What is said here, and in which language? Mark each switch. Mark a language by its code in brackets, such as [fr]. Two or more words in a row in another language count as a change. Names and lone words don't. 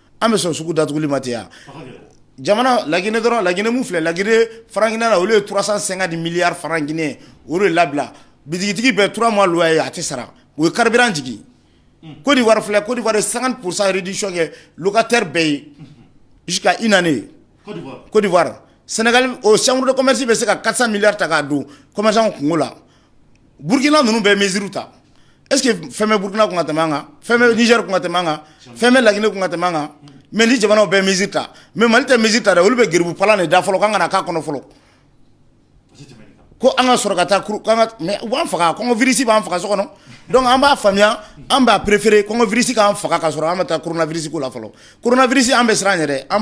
[bm] bɛ sɔn sugu datuguli ma ten yan jamana Laginɛ dɔrɔn Laginɛ mun filɛ Laginɛ [fr] franc guinéen [bm] na olu ye 350 [fr] milliards franc guinéen [bm] o de labila bitigitigi bɛɛ 3 [fr] mois loyer [bm] a tɛ sara o ye carburant jigin Côte d'Ivoire filɛ Côte d'Ivoire ye 50% réduction kɛ locataire bɛɛ ye [fr] jusqu'à une année [bm] Côte d'Ivoire Sénégal o [fr] chambre de commerce [bm] bɛ se ka 400 milliards ta k'a don commerçant kungo la Burkina ninnu bɛ mesure ta [fr] est-ce que [bm] fɛn bɛ Burkina kun ka tɛmɛ an kan fɛn bɛ Niger kun ka tɛmɛ an kan fɛn bɛ Laginɛ kun ka tɛmɛ an kan mais ni jamanaw bɛɛ mesure ta mais Mali tɛ mesure ta dɛ olu bɛ geribu palan de da fɔlɔ k'an kana k'a kɔnɔ fɔlɔ ko an ka sɔrɔ ka taa mais u b'an faga kɔngɔ virus b'an faga so kɔnɔ donc an b'a faamuya an b'a préférer kɔngɔ virus k'an faga ka sɔrɔ an bɛ taa coronavirus ko la fɔlɔ coronavirus an bɛ siran yɛrɛ an